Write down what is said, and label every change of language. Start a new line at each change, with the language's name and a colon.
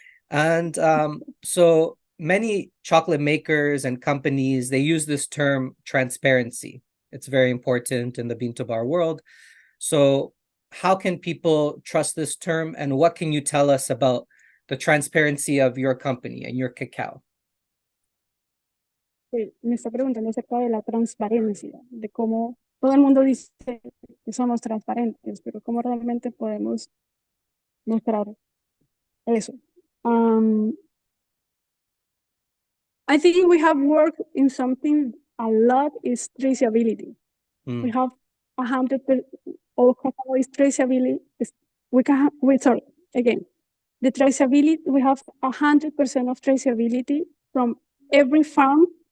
English: And so many chocolate makers and companies, they use this term transparency. It's very important in the bean to bar world. So how can people trust this term, and what can you tell us about the transparency of your company and your cacao?
Spanish: Me está preguntando acerca de la transparencia, de cómo todo el mundo dice que somos transparentes, pero cómo realmente podemos mostrar eso.
English: I think we have worked in something a lot is traceability. We have 100%. All cacao is traceability. The traceability, we have 100% of traceability from every farm